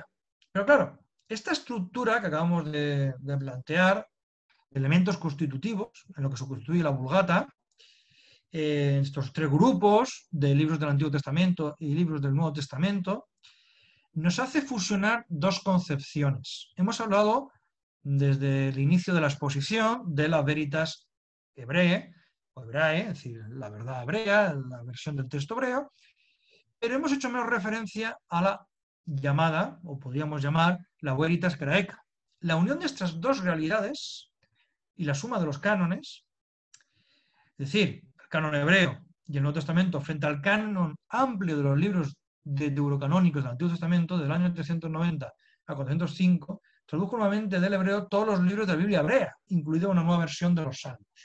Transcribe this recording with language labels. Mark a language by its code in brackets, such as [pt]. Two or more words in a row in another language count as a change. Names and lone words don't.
[es] Pero claro, esta estructura que acabamos de plantear, elementos constitutivos, en lo que se constituye la Vulgata, estos tres grupos de libros del Antiguo Testamento y libros del Nuevo Testamento, nos hace fusionar dos concepciones. Hemos hablado desde el inicio de la exposición de la [la] veritas hebrae, [es] o hebrae, es decir, la verdad hebrea, la versión del texto hebreo, pero hemos hecho menos referencia a la llamada, o podríamos llamar, la [la] veritas graeca. [es] La unión de estas dos realidades y la suma de los cánones, es decir, el canon hebreo y el Nuevo Testamento frente al canon amplio de los libros deuterocanónicos del Antiguo Testamento del año 390 a 405, tradujo nuevamente del hebreo todos los libros de la Biblia hebrea, incluida una nueva versión de los Salmos.